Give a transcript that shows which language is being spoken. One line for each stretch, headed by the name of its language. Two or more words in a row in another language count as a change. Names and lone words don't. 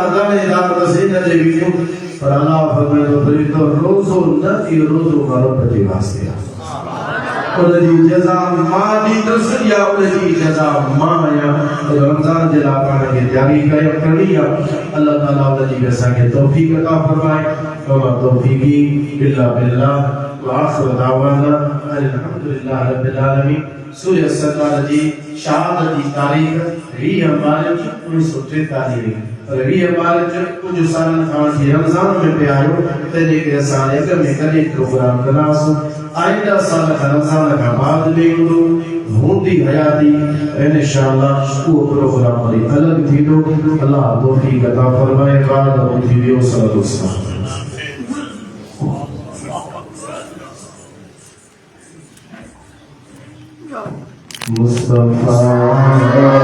Sindhi: दाणेदार बसि हिन जे वीडियो पर अलाह फरमाईंदो रोज़ो न इहो रोज़ो रब जे वास्ते आहे उनजी जज़ा मां ॾींदुसि या उनजी जज़ा मां आहियां रमज़ान जे लाइ पाण खे तयारी करणी आहे अलाह ताला उनजी असांखे तौफ़ीक़ अता फरमाए
Arabic: وما توفيقي إلا بالله
Sindhi: वाखिर दावाना
Arabic: الحمد لله رب العالمين
Sindhi: सूरह सज्जाद जी शहादत जी तारीख़ 20 मार्च 1943 पर 20 मार्च कुछ सालनि खां वठी रमज़ान में पिया आहियूं तंहिंजे करे असां अॻ में कॾहिं प्रोग्राम कंदासीं आइंदा साल खां रमज़ान खां बाद में हूंदो हूंदी हयाती इंशाअल्लाह उहो प्रोग्राम वरी अलॻि थींदो अलाह तौफ़ीक़ अता फरमाए बाद थी वियो
Arabic: صلى الله عليه وسلم
Sindhi: मुस्तफा